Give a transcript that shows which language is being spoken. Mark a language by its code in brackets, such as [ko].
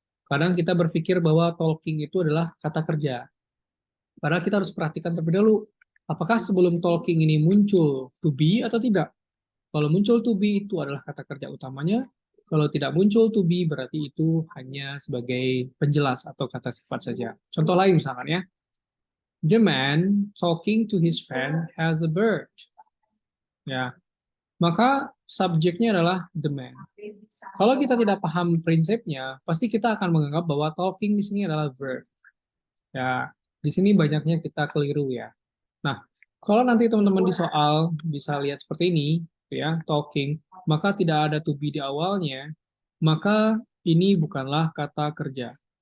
[id] Kadang kita berpikir bahwa talking itu adalah kata kerja. Padahal kita harus perhatikan terlebih dahulu, apakah sebelum talking ini muncul to be atau tidak. Kalau muncul to be itu adalah kata kerja utamanya. Kalau tidak muncul to be berarti itu hanya sebagai penjelas atau kata sifat saja. Contoh lain misalkan ya. [en] The man talking to his friend has a bird. [id] Ya, maka subjeknya adalah the man. Kalau kita tidak paham prinsipnya, pasti kita akan menganggap bahwa talking di sini adalah verb. Ya, di sini banyaknya kita keliru ya. Nah, kalau nanti teman-teman di soal bisa lihat seperti ini, ya, talking, maka tidak ada to be di awalnya, maka ini bukanlah kata kerja.